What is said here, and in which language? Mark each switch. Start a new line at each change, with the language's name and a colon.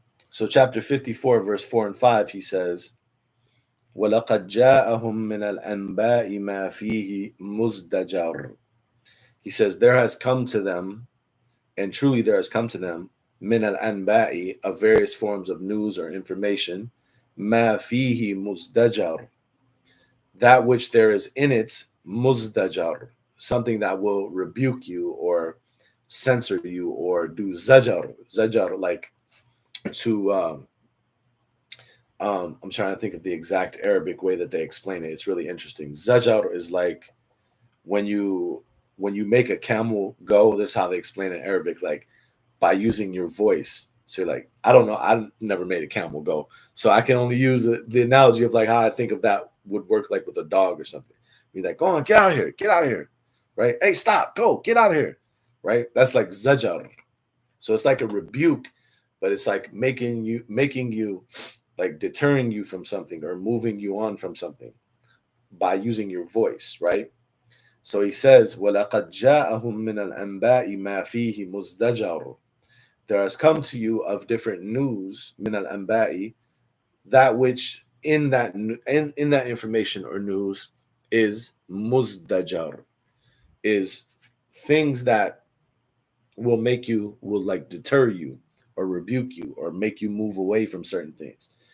English: So chapter 54, verse 4 and 5, he says,
Arabic: وَلَقَدْ جَاءَهُم مِّنَ الْأَنْبَاءِ مَا فِيهِ مُزْدَجَرٌ.
English: He says, there has come to them, and truly there has come to them,
Arabic: min al-anba'i,
English: of various forms of news or information,
Arabic: ma fihi muzdajar,
English: that which there is in it, muzdajar, something that will rebuke you or censor you or do zajar, like to I'm trying to think of the exact Arabic way that they explain it. It's really interesting. Zajar is like when you when you make a camel go. This is how they explain it in Arabic, like by using your voice. So you're like, I don't know, I never made a camel go, so I can only use the analogy of like how I think of that would work, like with a dog or something. You're like, go on, get out of here, right? Hey, stop, go, get out of here, right? That's like zajar. So it's like a rebuke, but it's like making you like deterring you from something or moving you on from something by using your voice, right? So he says,
Arabic: وَلَقَدْ جَاءَهُم مِّنَ الْأَنبَاءِ مَا فِيهِ مُزْدَجَرٌ.
English: There has come to you of different news,
Arabic: min al anba'i,
English: that which in that information or news is muzdajar, is things that will like deter you or rebuke you or make you move away from certain things.